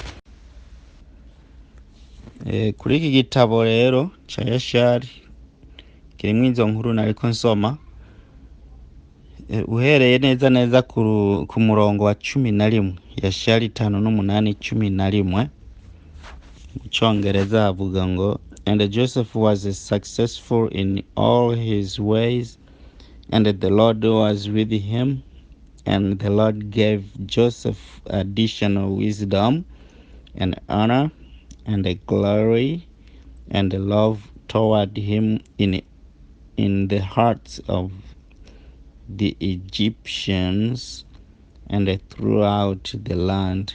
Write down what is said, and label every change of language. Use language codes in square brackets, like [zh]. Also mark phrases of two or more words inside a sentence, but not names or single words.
[rn] Kuri iki gitabo rero ca Yashari kirimwo izo nkuru nariko nsoma, uhereye neza ku murongo wa 11, Yashari 5:8-11, mu Congereza havuga ngo, [en] and Joseph was successful in all his ways, and the Lord was with him, and the Lord gave Joseph additional wisdom and honor and glory and love toward him in the hearts of the Egyptians and throughout the land.